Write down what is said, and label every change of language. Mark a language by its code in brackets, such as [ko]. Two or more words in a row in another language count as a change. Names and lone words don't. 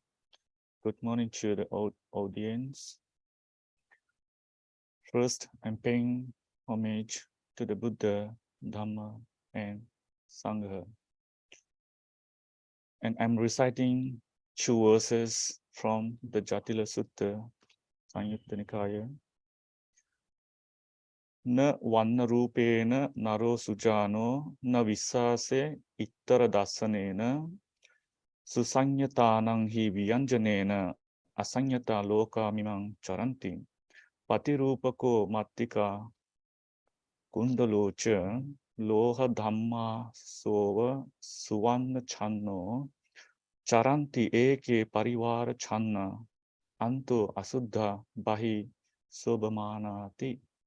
[en] Good morning to the audience. First, I'm paying homage to the Buddha, Dhamma, and Sangha. And I'm reciting 2 verses from the Jatila Sutta, Samyutta Nikaya. [pi] Na vanna rupena naro sujano na vissase ittara dasanena susanyatanang hi vyanjanena asanyata loka mimang charanti patirupako mattika kundalocha loha dhamma sova suvanna channo charanti eke parivara channa anto asuddha bahi sobamanati.